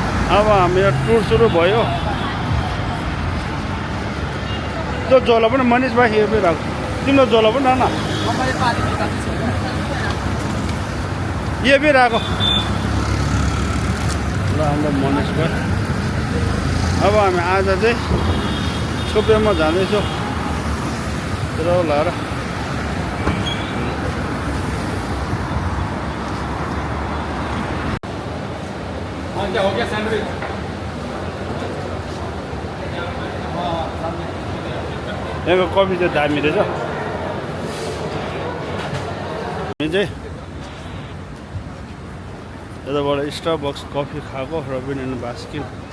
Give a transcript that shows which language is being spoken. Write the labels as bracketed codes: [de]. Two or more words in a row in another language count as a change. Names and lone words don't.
[ne] अब हाम्रो टुर सुरु भयो त्यो झोला पनि मनिष भाइ यो पनि राख्छु तिम्रो झोला पनि राख न यो पनि राख ल हाम्रो मनिष भाइ अब हामी आज चाहिँ छोपेमा जाँदैछौँ लाएर [hi] क्या हो गया सैंडविच [ne] यहाँको कफी चाहिँ दामी रहेछ हामी चाहिँ यताबाट स्टारबक्स कफी खाएको रबिन एन्ड बास्किन